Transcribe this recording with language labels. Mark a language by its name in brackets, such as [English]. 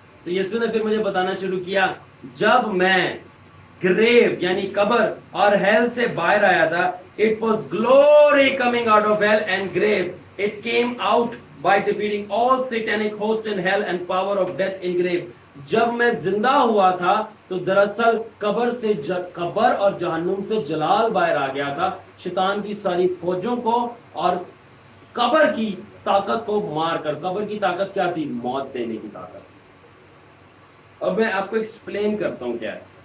[Urdu] تو یسوع نے پھر مجھے بتانا شروع کیا, جب میں گریو یعنی قبر اور ہیل سے باہر آیا تھا, [English] it was glory coming out of hell and grave. It came out by defeating all satanic hosts in hell and power of death in grave. [Urdu] جب میں زندہ ہوا تھا تو دراصل قبر اور جہنم سے جلال باہر آ گیا تھا, شیطان کی ساری فوجوں کو اور قبر کی طاقت کو مار کر. قبر کی طاقت کیا تھی؟ موت دینے کی طاقت. اب میں آپ کو ایکسپلین کرتا ہوں کیا ہے.